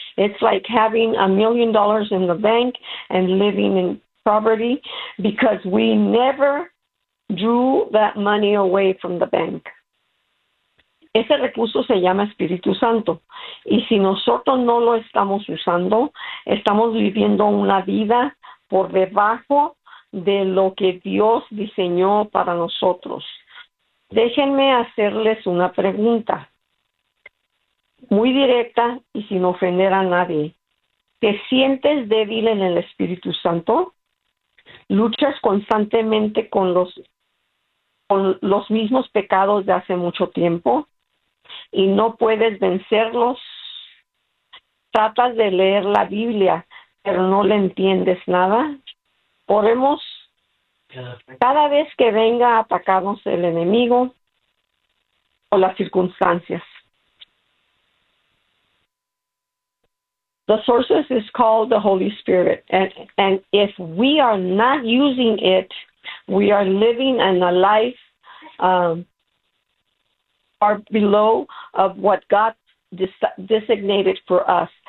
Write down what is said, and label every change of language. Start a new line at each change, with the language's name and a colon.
English: It's like having $1,000,000 in the bank and living in poverty because we never drew that money away from the bank.
Spanish: Ese recurso se llama Espíritu Santo. Y si nosotros no lo estamos usando, estamos viviendo una vida por debajo de lo que Dios diseñó para nosotros. Déjenme hacerles una pregunta muy directa y sin ofender a nadie. ¿Te sientes débil en el Espíritu Santo? ¿Luchas constantemente con los mismos pecados de hace mucho tiempo y no puedes vencerlos? ¿Tratas de leer la Biblia, pero no le entiendes nada? Oremos. Cada vez que venga a atacarnos el enemigo o las circunstancias.
English: The sources is called the Holy Spirit, and if we are not using it, we are living in a life far below of what God designated for us.